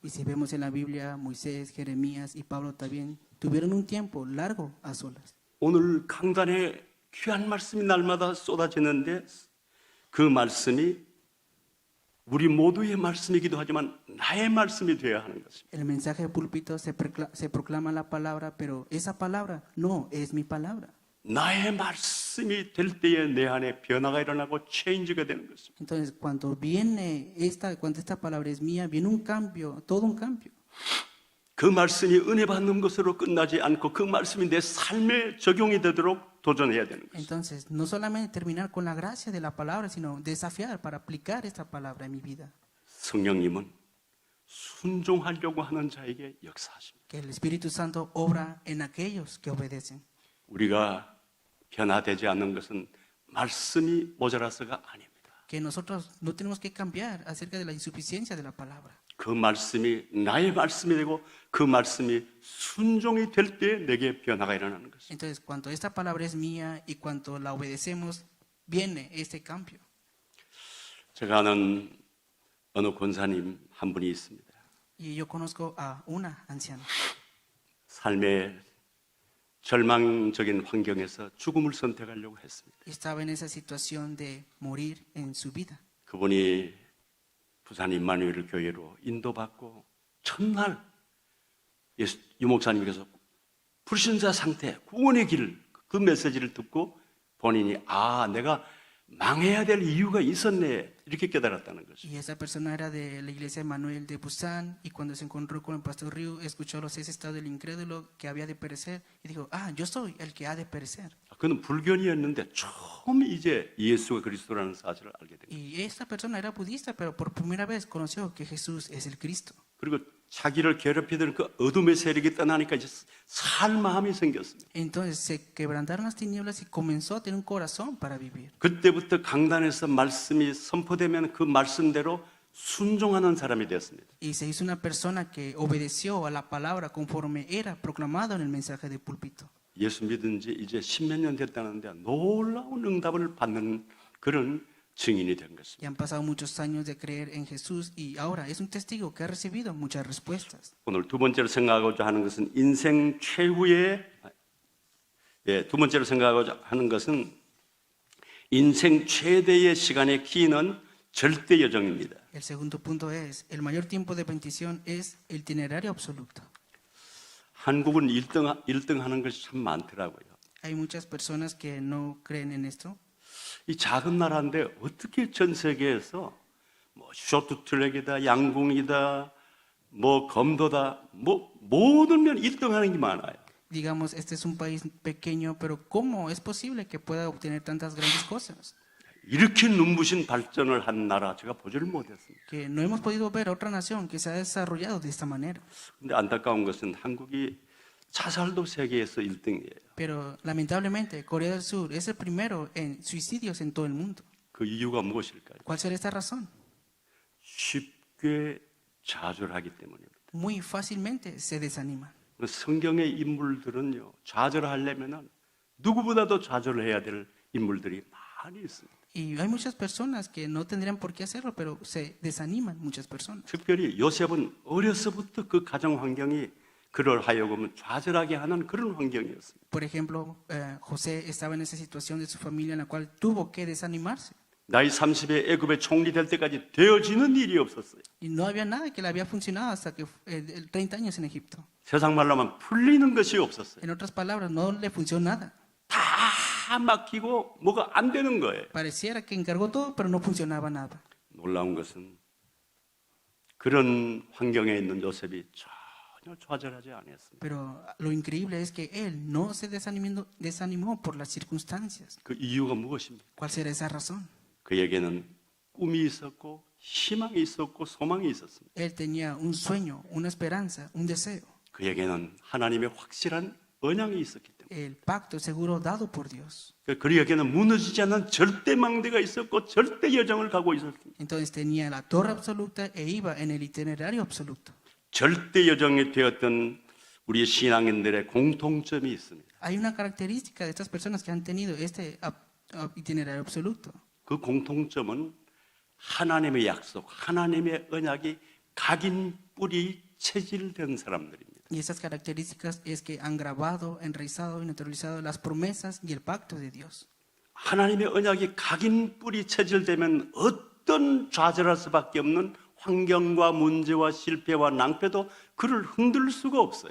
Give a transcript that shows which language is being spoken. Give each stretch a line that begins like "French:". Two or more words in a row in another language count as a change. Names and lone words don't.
Spanish: Y si vemos en la Biblia, Moisés, Jeremías y Pablo también tuvieron un tiempo largo a solas.
Korean: 오늘 강단에 귀한 말씀이 날마다 쏟아지는데 그 말씀이 우리 모두의 말씀이기도 하지만 나의 말씀이 되어야 하는 것입니다.
Spanish: El mensaje de púlpito se proclama la palabra, pero esa palabra no es mi palabra.
Korean: 나의 말씀이 될 때에 내 안에 변화가 일어나고 체인지가 되는 것입니다.
Spanish: Entonces, cuando esta palabra es mía, viene un cambio, todo un cambio.
Korean: 그 말씀이 은혜 받는 것으로 끝나지 않고 그 말씀이 내 삶에 적용이 되도록 도전해야 되는 것입니다.
Spanish: Entonces, no solamente terminar con la gracia de la palabra, sino desafiar para aplicar esta palabra en mi vida.
Korean: 성령님은 순종하려고 하는 자에게 역사하십니다.
Spanish: Que el Espíritu Santo obra en aquellos que obedecen.
Korean: 우리가 변화되지 않는 것은 말씀이 모자라서가 아닙니다.
Spanish: Que nosotros no tenemos que cambiar acerca de la insuficiencia de la palabra.
Korean: 그 말씀이 나의 말씀이 되고 그 말씀이 순종이 될 때 내게 변화가 일어나는 것입니다.
Spanish: Entonces, cuando esta palabra es mía y cuando la obedecemos, viene este cambio.
Korean: 제가 아는 어느 권사님 한 분이 있습니다.
Spanish: Y yo conozco a una anciana.
Korean: 삶의 절망적인 환경에서 죽음을 선택하려고 했습니다.
Spanish: Estaba en esa situación de morir en su vida.
Korean: 그분이 부산 임마누엘 교회로 인도받고 첫날 유목사님께서 불신자 상태, 구원의 길, 그 메시지를 듣고 본인이 내가 망해야 될 이유가 있었네 이렇게 깨달았다는 것입니다.
Spanish: Y esa persona era de la iglesia Manuel de Busan y cuando se encontró con el pastor Ryu escuchó los 6 estados del incrédulo que había de perecer y dijo, yo soy el que ha de perecer.
Korean: 그는 불견이었는데 처음 이제 예수가 그리스도라는 사실을 알게 됩니다.
Spanish: Y esta persona era budista, pero por primera vez conoció que Jesús es el Cristo.
Korean: 그리고 자기를 괴롭히던 그 어둠의 세력이 떠나니까 이제 살 마음이 생겼습니다.
Spanish: Entonces se quebrantaron las tinieblas y comenzó a tener un corazón para vivir.
Korean: 그때부터 강단에서 말씀이 선포되면 그 말씀대로 순종하는 사람이 되었습니다.
Spanish: Y se hizo una persona que obedeció a la palabra conforme era proclamado en el mensaje de púlpito.
Korean: 예수 믿은 지 이제 10몇 년 됐다는데 놀라운 응답을 받는 그런 증인이 된 것입니다.
Spanish: Y han pasado muchos años de creer en Jesús y ahora es un testigo que ha recibido muchas respuestas.
Korean: 오늘 두 번째로 생각하고자 하는 것은 인생 최후의 두 번째로 생각하고자 하는 것은 인생 최대의 시간의 키는 절대 여정입니다.
Spanish: El segundo punto es, el mayor tiempo de bendición es el itinerario absoluto.
Korean: 한국은 1등 하는 것이 참 많더라고요.
Spanish: Hay muchas personas que no creen en esto.
Korean: 이 작은 나라인데 어떻게 전 세계에서 뭐 쇼트트랙이다, 양궁이다, 뭐 검도다, 뭐 모든 면 1등 하는 게 많아요.
Spanish: Digamos, este es un país pequeño, pero ¿cómo es posible que pueda obtener tantas grandes cosas?
Korean: 이렇게 눈부신 발전을 한 나라 제가 보지를 못했습니다.
Spanish: Que no hemos podido ver otra nación que se ha desarrollado de esta manera.
Korean: 근데 안타까운 것은 한국이 자살도 세계에서 1등이에요.
Spanish: Pero lamentablemente Corea del Sur es el primero en suicidios en todo el mundo.
Korean: 그 이유가 무엇일까요?
Spanish: ¿Cuál será esta razón?
Korean: 쉽게 좌절하기 때문입니다.
Spanish: Muy fácilmente se desaniman.
Korean: 성경의 인물들은요, 좌절하려면은 누구보다도 좌절을 해야 될 인물들이 많이 있습니다.
Spanish: Y hay muchas personas que no tendrían por qué hacerlo, pero se desaniman muchas personas.
Korean: 특별히 요셉은 어려서부터 그 가정 환경이 그를 하여금 좌절하게 하는 그런 환경이었습니다.
Spanish: Por ejemplo, José estaba en esa situación de su familia en la cual tuvo que desanimarse.
Korean: 나이 30에 애굽의 총리 될 때까지 되어지는 일이 없었어요.
Spanish: Y no había nada que le había funcionado hasta que 30 años en Egipto.
Korean: 세상 말로 하면 풀리는 것이 없었어요.
Spanish: En otras palabras, no le funcionó nada.
Korean: 다 막히고 뭐가 안 되는 거예요.
Spanish: Pareciera que encargó todo, pero no funcionaba nada.
Korean: 놀라운 것은 그런 환경에 있는 요셉이 전혀 좌절하지 않았습니다.
Spanish: Pero lo increíble es que él no se desanimó por las circunstancias.
Korean: 그 이유가 무엇입니까?
Spanish: ¿Cuál será esa razón?
Korean: 그에게는 꿈이 있었고 희망이 있었고 소망이 있었습니다.
Spanish: Él tenía un sueño, una esperanza, un deseo.
Korean: 그에게는 하나님의 확실한 언약이 있었기 때문에
Spanish: El pacto seguro dado por Dios.
Korean: 그에게는 무너지지 않는 절대 망대가 있었고 절대 여정을 가고 있었습니다.
Spanish: Entonces tenía la torre absoluta e iba en el itinerario absoluto.
Korean: 절대 여정이 되었던 우리 신앙인들의 공통점이 있습니다.
Spanish: Hay una característica de estas personas que han tenido este itinerario absoluto.
Korean: 그 공통점은 하나님의 약속, 하나님의 언약이 각인 뿌리 체질된 사람들입니다.
Spanish: Y esas características es que han grabado, enraizado y naturalizado las promesas y el pacto de Dios.
Korean: 하나님의 언약이 각인 뿌리 체질되면 어떤 좌절할 수밖에 없는 환경과 문제와 실패와 낭패도 그를 흔들 수가 없어요.